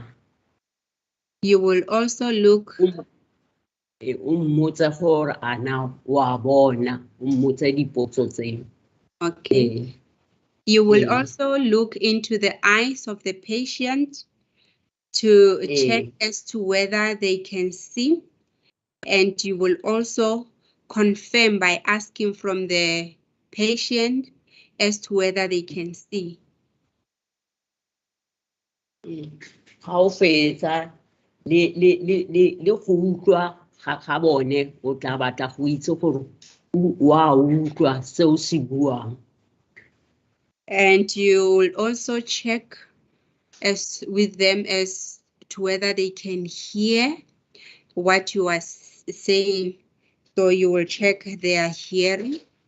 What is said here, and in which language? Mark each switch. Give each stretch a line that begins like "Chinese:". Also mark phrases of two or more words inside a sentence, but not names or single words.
English: You will also look.
Tswana: O mmotse gore a na wa bona, o mmotse dipotso tseo.
English: Okay. You will also look into the eyes of the patient to check as to whether they can see, and you will also confirm by asking from the patient as to whether they can see.
Tswana: Ga o fetsa le go utlwa ga bone o tla batla go itse gore wa utlwa seo se buang.
English: And you will also check with them as to whether they can hear what you are saying. So you will check their hearing.